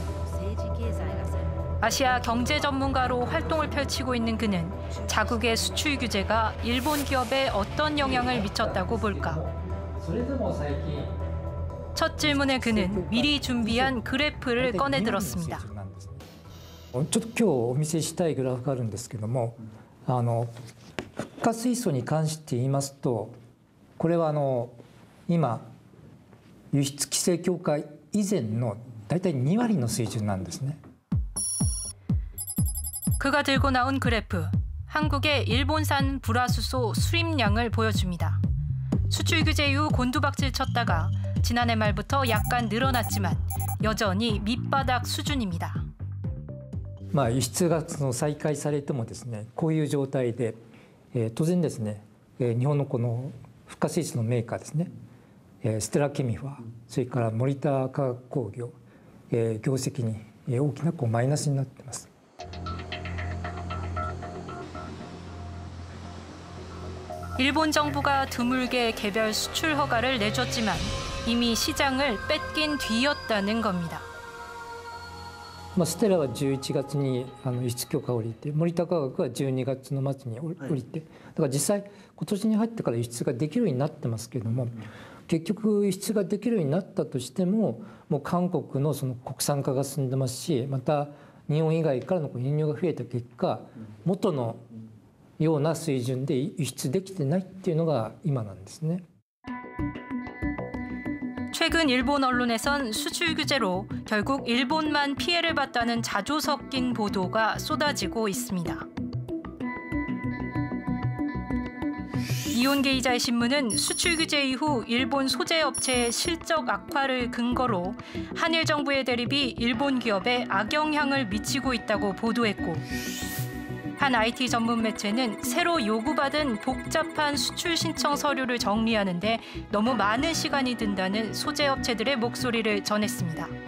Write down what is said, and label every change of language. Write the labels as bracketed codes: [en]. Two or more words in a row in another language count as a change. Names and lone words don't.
[ko] 아시아 경제 전문가로 활동을 펼치고 있는 그는 자국의 수출 규제가 일본 기업에 어떤 영향을 미쳤다고 볼까? 첫 질문에 그는 미리 준비한 그래프를 꺼내들었습니다. [ja] ちょっと今日お見せしたいグラフがあるんですけども、フッ化水素に関して言いますと、これは今輸出規制強化以前のだいたい2割の水準なんですね。 [ko] 그가 들고 나온 그래프, 한국의 일본산 불화수소 수입량을 보여줍니다. 수출 규제 이후 곤두박질 쳤다가 지난해 말부터 약간 늘어났지만 여전히 밑바닥 수준입니다. [ja] 輸出が再開されてもですね、こういう状態で、当然ですね、日本のこのフッ化水素のメーカーですね、ステラケミファ、それから森田化学工業、業績に大きなマイナスになっています。 [ko] 일본 정부가 드물게 개별 수출 허가를 내줬지만 이미 시장을 뺏긴 뒤였다는 겁니다. [ja] ステラは11月に輸出許可を下りて、森田化学は12月の末に下りて、だから実際今年に入ってから輸出ができるようになってますけれども、結局輸出ができるようになったとしても、もう韓国のその国産化が進んでますし、また日本以外からの輸入が増えた結果、元のような水準で輸出できてないっていうのが今なんですね。 [ko] 최근 일본 언론에선 수출 규제로 결국 일본만 피해를 봤다는 자조 섞인 보도가 쏟아지고 있습니다. 이온계 기자의 신문은 수출 규제 이후 일본 소재 업체의 실적 악화를 근거로 한일 정부의 대립이 일본 기업에 악영향을 미치고 있다고 보도했고, 한 IT 전문 매체는 새로 요구받은 복잡한 수출 신청 서류를 정리하는 데 너무 많은 시간이 든다는 소재 업체들의 목소리를 전했습니다.